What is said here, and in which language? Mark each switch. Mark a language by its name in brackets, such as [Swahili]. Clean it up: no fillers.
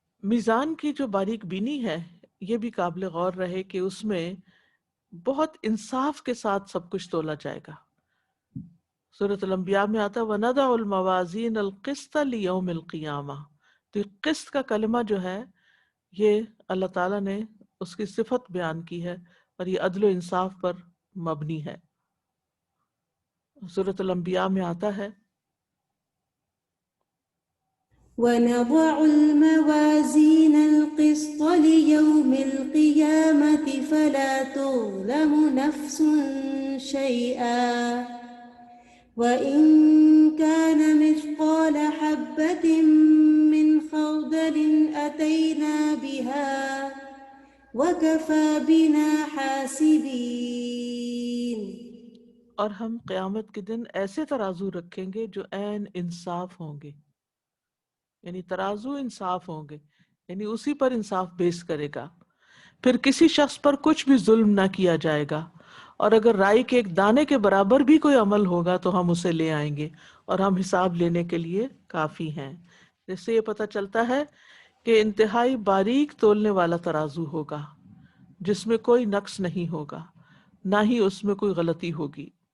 [Urdu] میزان کی جو باریک بینی ہے یہ بھی قابل غور رہے کہ اس میں بہت انصاف کے ساتھ سب کچھ تولا جائے گا۔ سورۃ الانبیاء میں آتا ہے [Arabic] وَنَضَعُ الْمَوَازِينَ الْقِسْطَ لِيَوْمِ الْقِيَامَةِ، [Urdu] تو یہ قسط کا کلمہ جو ہے یہ اللہ تعالیٰ نے اس کی صفت بیان کی ہے اور یہ عدل و انصاف پر مبنی ہے۔ سورۃ الانبیاء میں آتا ہے [Arabic] ونضع الموازين القسط ليوم القيامة فلا تظلم نفس شيئا وإن كان مثقال حبة من خردل أتينا بها وكفى بنا حاسبين۔ [Urdu] اور ہم قیامت کے دن ایسے ترازو رکھیں گے جو عین انصاف ہوں گے، یعنی ترازو انصاف ہوں گے، یعنی اسی پر انصاف بیس کرے گا، پھر کسی شخص پر کچھ بھی ظلم نہ کیا جائے گا، اور اگر رائی کے ایک دانے کے برابر بھی کوئی عمل ہوگا تو ہم اسے لے آئیں گے اور ہم حساب لینے کے لیے کافی ہیں۔ جس سے یہ پتہ چلتا ہے کہ انتہائی باریک تولنے والا ترازو ہوگا جس میں کوئی نقص نہیں ہوگا، نہ ہی اس میں کوئی غلطی ہوگی۔